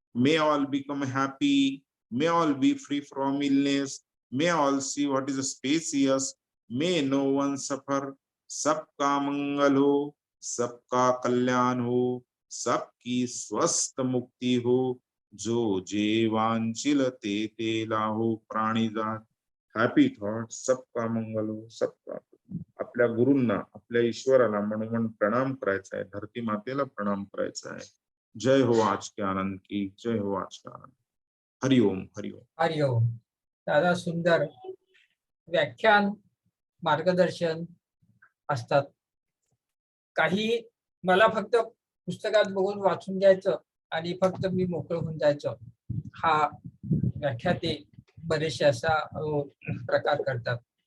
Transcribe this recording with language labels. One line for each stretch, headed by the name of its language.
English: May all become happy, may all be free from illness, may all see what is spacious, may no one suffer.
Hindi: सबका मंगल हो, सबका कल्याण हो, सबकी स्वस्थ मुक्ती हो,
Marathi: जो जे वांछिल ते लाहो प्राणीजात.
English: Happy thought.
Hindi: सबका मंगल हो, सबका.
Marathi: आपल्या गुरूंना, आपल्या ईश्वराला मनोमन प्रणाम करायचा आहे, धरती मातेला प्रणाम करायचा आहे.
Hindi: जय हो आज के आनंद की, जय हो आज का आनंद. हरिओम हरिओम. हरिओम.
Marathi: दादा सुंदर व्याख्यान मार्गदर्शन असतात. काही मला फक्त पुस्तकात बघून वाचून घ्यायचं आणि फक्त मी मोकळं होऊन जायचं, हा व्याख्याते बरेचसे असा प्रकार करतात.